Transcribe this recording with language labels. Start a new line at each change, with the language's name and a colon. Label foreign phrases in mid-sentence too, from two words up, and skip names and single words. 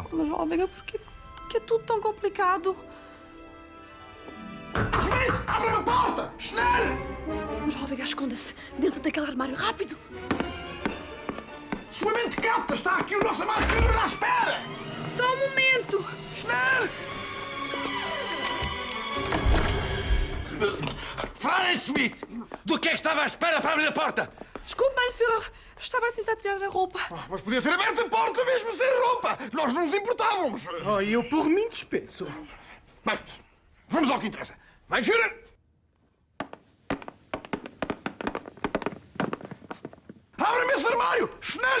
Portuguese: Mas, Veiga, porquê que é tudo tão complicado? Schmidt, abre a porta! Schnell! Mas, Veiga, esconda-se dentro daquele armário, rápido! Sua mente capta! Está aqui o nosso amado Führer à espera! Só um momento! Schnell! Frau Schmidt, do que é que estava à espera para abrir a porta? Desculpe,
German: mein Führer.
Portuguese: Estava a tentar tirar a roupa. Mas podia ter aberto a porta mesmo sem roupa! Nós não nos importávamos! Oh, eu por mim despeço. Bem, vamos ao que interessa.
German: Mein Führer!
Portuguese: Abra-me esse armário! Schnell!